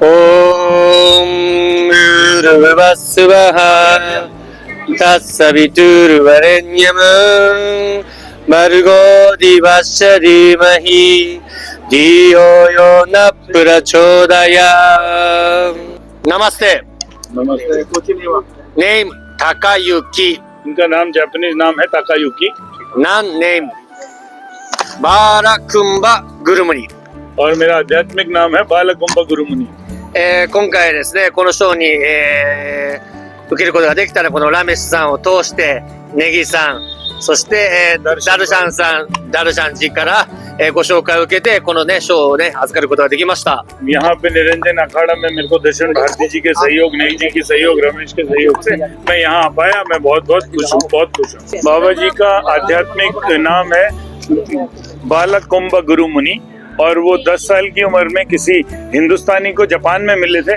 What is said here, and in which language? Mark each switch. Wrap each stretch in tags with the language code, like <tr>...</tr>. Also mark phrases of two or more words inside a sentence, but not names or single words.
<sa>ॐ भूर्भुवस्सुवः तत्सवितुर्वरेण्यं भर्गो दिवस्य धीमहि धियो यो न प्रचोदयात्।</sa> <hi>नमस्ते। नमस्ते।</hi> <en>नेम ताकायुकी।</en> <hi>इनका नाम जापानीज नाम है ताकायुकी। नाम नेम बालाकुंबा गुरुमुनि। और मेरा आध्यात्मिक नाम है बालाकुंबा गुरुमुनि।</hi> <ja>今回ですね、このショーに、受けることができたら、このラメスさんを通してネギさん、そして、ダルシャンさん、ダルシャンजीから、ご紹介を受けてこのねショーをね預かることができました。</ja> <hi>यहाँ पे निरंजन अखाड़ा में मेरे को दर्शन भारती जी के सहयोग, नेगी जी के सहयोग, रमेश के सहयोग से मैं यहाँ आ पाया। मैं बहुत बहुत खुश हूँ, बहुत खुश हूँ। बाबा जी का आध्यात्मिक नाम है बालाकुंबा गुरुमुनि और वो 10 साल की उम्र में किसी हिंदुस्तानी को जापान में मिले थे।</hi>